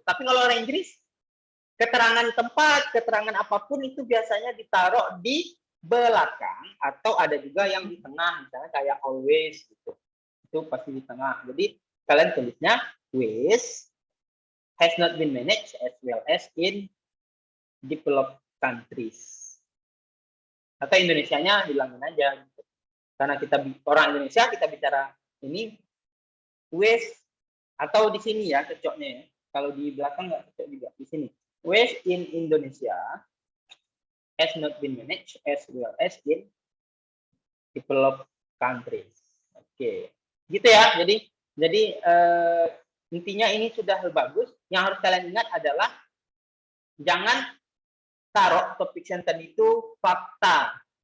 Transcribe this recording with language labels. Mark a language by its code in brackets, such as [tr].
[id] Tapi kalau orang Inggris, keterangan tempat, keterangan apapun itu biasanya ditaruh di belakang atau ada juga yang di tengah, misalnya kayak always gitu. Itu pasti di tengah. Jadi kalian tulisnya [en] waste has not been managed as well as in developed countries. [id] Atau Indonesianya hilangin aja. Gitu. Karena kita orang Indonesia kita bicara ini waste atau di sini ya cocoknya ya. Kalau di belakang nggak cocok juga di sini. [en] Waste in Indonesia has not been managed as well as in developed countries. [id] Oke. Gitu ya. Jadi intinya ini sudah bagus. Yang harus kalian ingat adalah jangan taruh topik sentence itu fakta.